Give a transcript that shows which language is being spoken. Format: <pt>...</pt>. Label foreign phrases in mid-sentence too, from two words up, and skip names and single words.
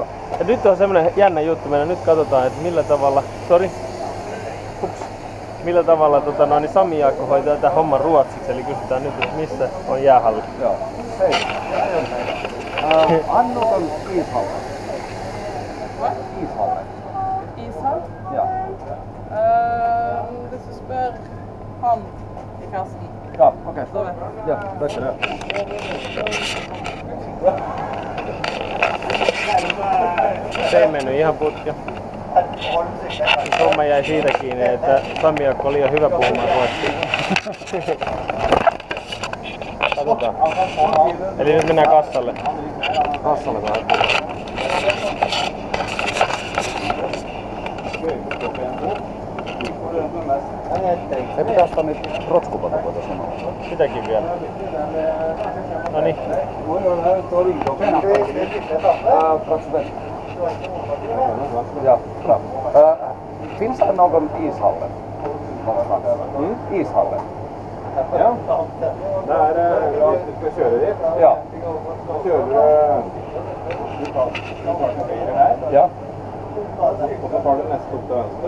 <fi>Ja nyt on semmonen jännä juttu. Meidän nyt katsotaan, että millä tavalla... Millä tavalla niin Sami Jaakko hoitaa tätä homman ruotsiksi. Eli kysytään nyt, että missä on jäähalli. Joo. Hei. Annukan ishalle.</fi> <sv>What? Ishalle. Ishall? Ja. Det så spör han i kassen. Ja, okej. Då vet jag. Ja, tack så mycket.</sv> <fi>Se ei mennyt ihan putkeen. Homma jäi siitä kiinni, että Sami Jaakko oli liian hyvä puhumaan ruotsia. Katsotaan. Eli nyt mennään kassalle. Kassalle vähän. Ei pitää ostaa niitä rotskupatakoita sanoa. Sitäkin vielä. Noniin.</fi> <sv>Ja, bra. Finns det någon ishalle? Ishalle? Ja, där ja, du ska köra dit. Ja. Kör du tar höger här. Ja. Och så tar du nästa upp till vänster.</sv>